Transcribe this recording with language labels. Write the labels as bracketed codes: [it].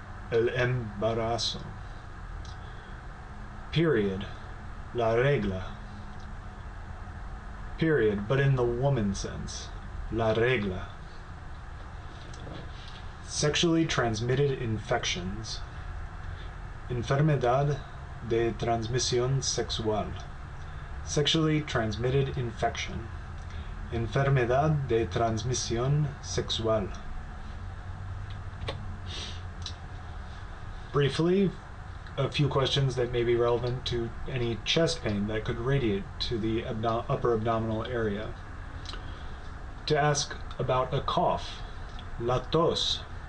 [es] El embarazo. [en] Period. [es] La regla. [en] Period, but in the woman sense. [es] La regla. [en] Sexually transmitted infections. [es] Enfermedad de transmisión sexual. [en] Sexually transmitted infection. [es] Enfermedad de transmisión sexual. [en] Briefly, a few questions that may be relevant to any chest pain that could radiate to the upper abdominal area. To ask about a cough. [es] La tos.